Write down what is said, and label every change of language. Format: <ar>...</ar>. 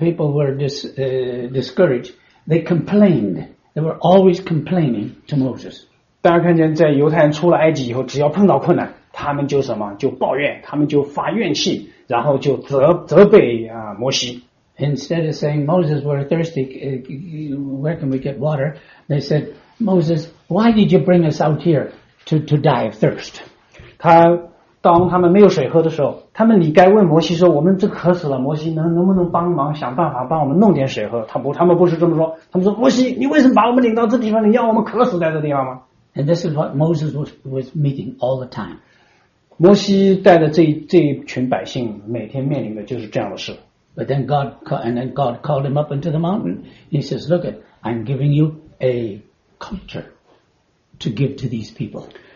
<en>when the people were discouraged, they complained. They were always complaining to Moses.</en> <zh>大家看见在犹太人出了埃及以后，只要碰到困难，他们就什么，就抱怨，他们就发怨气，然后就责备摩西。</zh> <en>Instead of saying, Moses, we're thirsty, where can we get water? They said, Moses, why did you bring us out here to die of thirst?</en> <zh>当他们没有水喝的时候，他们你该问摩西说，我们这渴死了，摩西能不能帮忙想办法帮我们弄点水喝？他们不是这么说，他们说，摩西，你为什么把我们领到这地方，你要我们渴死在这地方吗？</zh> <en>And this is what Moses was meeting all the time.</en> <zh>摩西带的这群百姓每天面临的就是这样的事。</zh> <en>But then God called him up into the mountain. He says, look it, I'm giving you a culture to give to these people.</en>